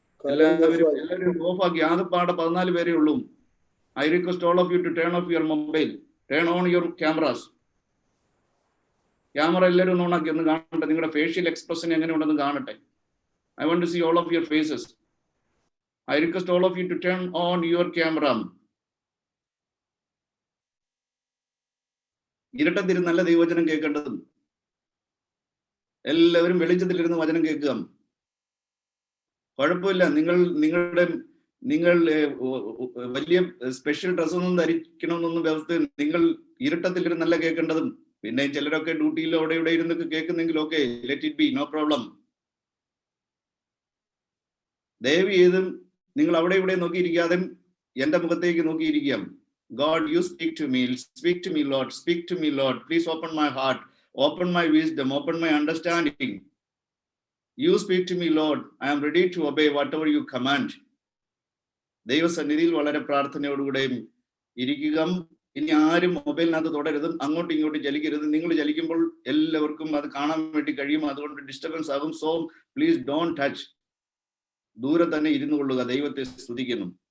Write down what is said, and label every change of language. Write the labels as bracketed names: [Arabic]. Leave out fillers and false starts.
[Malayalam] എല്ലാവരും ഓഫാക്കി. ആകെപ്പാടെ 14 പേരേ ഉള്ളൂ. [English] I request all of you to turn off your mobile, turn on your cameras. [Malayalam] Camera എല്ലാവരും ഓണാക്കി ഒന്ന് കാണട്ടെ. നിങ്ങളുടെ ഫേഷ്യൽ എക്സ്പ്രഷൻ എങ്ങനെയുണ്ടെന്ന് കാണട്ടെ. [English] I want to see all of your faces. I request all of you to turn on your camera. [Malayalam] ഇരുട്ടത്തിരുന്നല്ല ദൈവവചനം കേൾക്കേണ്ടതും. എല്ലാവരും വെളിച്ചത്തിലിരുന്ന് വചനം കേൾക്കുക. കുഴപ്പമില്ല. നിങ്ങൾ വലിയ സ്പെഷ്യൽ ഡ്രസ്സൊന്നും ധരിക്കണമെന്നൊന്നും വ്യവസ്ഥ. നിങ്ങൾ ഇരുട്ടത്തിലിരുന്നല്ല കേൾക്കേണ്ടതും. പിന്നെ ചിലരൊക്കെ ഡ്യൂട്ടിയിൽ അവിടെ ഇവിടെ ഇരുന്നൊക്കെ കേൾക്കുന്നെങ്കിൽ okay, [English] Let it be, no problem. [Malayalam] ദയവ് ചെയ്തും നിങ്ങൾ അവിടെ ഇവിടെ നോക്കിയിരിക്കാതെ എന്റെ മുഖത്തേക്ക് നോക്കിയിരിക്കാം. [English] God, you speak to me, Lord, speak to me, Lord. Please open my heart, open my wisdom, open my understanding. You speak to me, Lord. I am ready to obey whatever you command. [Malayalam] ദൈവസന്നിധിയിൽ വളരെ പ്രാർത്ഥനയോടുകൂടെയും ഇരിക്കുക. ഇനി ആരും മൊബൈലിനകത്ത് തുടരുതും, അങ്ങോട്ടും ഇങ്ങോട്ടും ചലിക്കരുത്. നിങ്ങൾ ചലിക്കുമ്പോൾ എല്ലാവർക്കും അത് കാണാൻ വേണ്ടി കഴിയും, അതുകൊണ്ട് ഡിസ്റ്റർബൻസ് ആകും. [English] So please don't touch. [Malayalam] ദൂരെ തന്നെ ഇരുന്നു കൊള്ളുക. ദൈവത്തെ സ്തുതിക്കുന്നു.